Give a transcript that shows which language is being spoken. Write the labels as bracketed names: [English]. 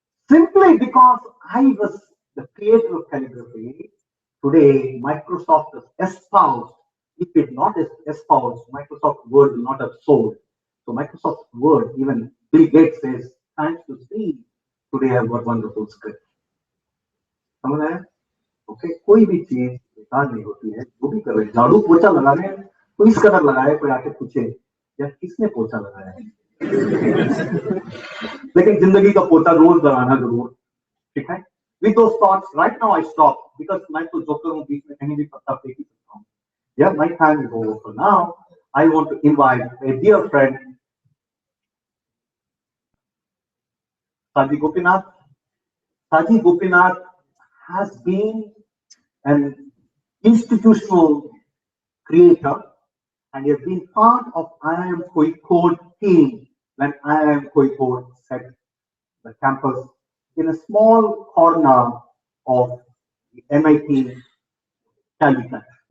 [English] Simply because I was the creator of calligraphy, today Microsoft has espoused. If it not espoused, Microsoft Word will not have sold. So Microsoft Word, even Bill Gates says, thanks to Steve, today I've got wonderful script. [Hindi] समझ आया? Okay, कोई भी चीज बेकार नहीं होती है. जो भी कर रहे, झाड़ू पोछा लगा रहे हैं तो इस कदर लगाए, कोई आके पूछे यार किसने पोछा लगाया है. लेकिन जिंदगी का पोछा रोज लगाना जरूर. ठीक है? [English] With those thoughts, right now I stop because [Hindi] मैं तो जोकर हूँ, बीच में कहीं भी पत्ता फेंक ही सकता हूँ. [English] Yeah, my time is over for now. I want to invite a dear friend, Saji Gopinath. Saji Gopinath has been an institutional creator, and he has been part of IIM Kozhikode team when IIM Kozhikode set the campus in a small corner of the MIT Calicut.